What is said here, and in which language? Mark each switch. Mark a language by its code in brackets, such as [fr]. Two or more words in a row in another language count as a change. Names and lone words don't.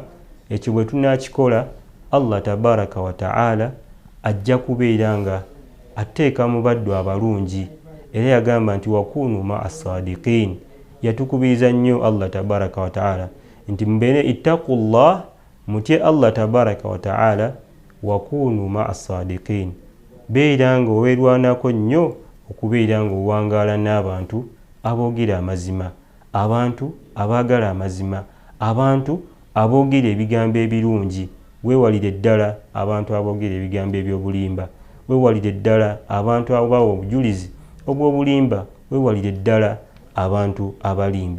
[lg] Ekyo bwe tunaakikola, Allah [ar] تبارك وتعالى [lg] ajja kubeera nga ateeka mu baddu abalungi, era yagamba nti [ar] وكونوا مع الصادقين. [lg] Yatukubiriza nnyo Allah [ar] تبارك وتعالى [lg] nti mbeere ittaqullah, mutye Allah [ar] تبارك وتعالى, وكونوا مع الصادقين, [lg] beera nga oweerwanako nnyo okubeera nga owangaala n'abantu aboogera amazima, abantu abaagala amazima, abantu aboogera ebigambo ebirungi. Weewalire ddala abantu aboogera ebigambo eby'obulimba, weewalire ddala abantu abawa obujulizi obw'obulimba, weewalire ddala abantu abalimba.